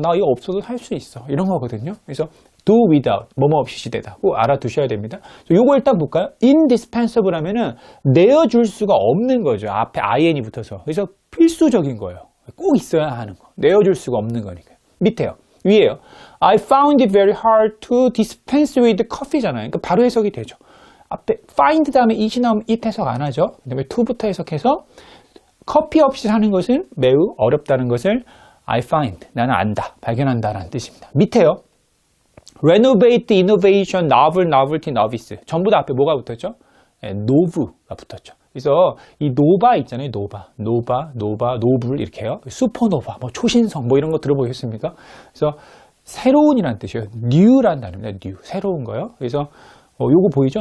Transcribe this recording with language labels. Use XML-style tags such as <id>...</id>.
<ko>나 이거 없어도 살 수 있어. 이런 거거든요. 그래서 do without, 뭐뭐 없이 시대다. 꼭 알아두셔야 됩니다. 요거 일단 볼까요? indispensable 하면은 내어줄 수가 없는 거죠. 앞에 in이 붙어서. 그래서 필수적인 거예요. 꼭 있어야 하는 거. 내어줄 수가 없는 거니까요. 밑에요. 위에요.</ko> <en>I found it very hard to dispense with coffee잖아요.</en> <ko>그러니까 바로 해석이 되죠. 앞에 find 다음에 it이 나오면 it 해석 안 하죠. 그 다음에 to부터 해석해서 커피 없이 사는 것은 매우 어렵다는 것을 I find, 나는 안다, 발견한다라는 뜻입니다. 밑에요.</ko> <en>renovate, innovation, novel, novelty, novice.</en> <ko>전부 다 앞에 뭐가 붙었죠? nove가 붙었죠. 그래서 이 노바 있잖아요. 노바, 노블 이렇게요. 슈퍼노바, 뭐 초신성 뭐 이런 거 들어보셨습니까? 그래서 새로운이라는 뜻이에요. new라는 단어입니다. new, 새로운 거요. 그래서 요거 보이죠?</ko>